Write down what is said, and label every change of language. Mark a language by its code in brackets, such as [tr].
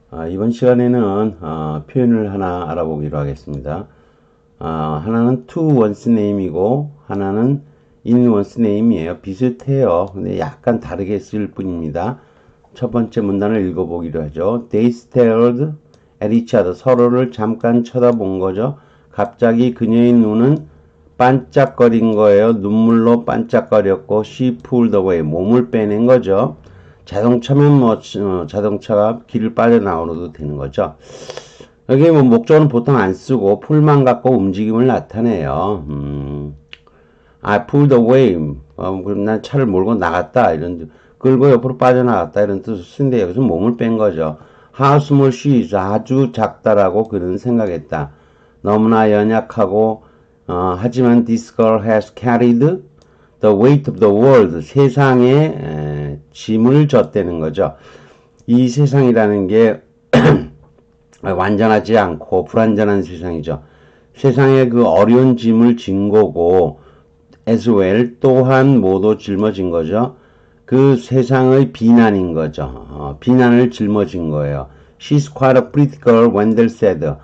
[ko] 이번 시간에는 표현을 하나 알아보기로 하겠습니다. 하나는 to one's name이고 하나는 in one's name이에요. 비슷해요. 근데 약간 다르게 쓸 뿐입니다. 첫 번째 문단을 읽어보기로 하죠. [en] They stared at each other. [ko] 서로를 잠깐 쳐다본 거죠. 갑자기 그녀의 눈은 반짝거린 거예요. 눈물로 반짝거렸고 [en] she pulled away. [ko] 몸을 빼낸 거죠. 자동차면 자동차가 길을 빠져나오도 되는 거죠. 여기 목적은 보통 안 쓰고 풀만 갖고 움직임을 나타내요. [en] I pulled away. [ko] 그럼 난 차를 몰고 나갔다. 이런 끌고 옆으로 빠져나갔다. 이런 뜻을 쓰는데 여기서 몸을 뺀 거죠. [en] How small she is. [ko] 아주 작다라고 그는 생각했다. 너무나 연약하고 하지만 [en] this girl has carried the weight of the world. [ko] 세상에 짐을 졌다는 거죠. 이 세상이라는 게 완전하지 않고 불완전한 세상이죠. 세상에 그 어려운 짐을 진 거고 [en] as well [ko] 또한 모두 짊어진 거죠. 그 세상의 비난인 거죠. 비난을 짊어진 거예요. [en] She's quite a pretty girl, Wendell said.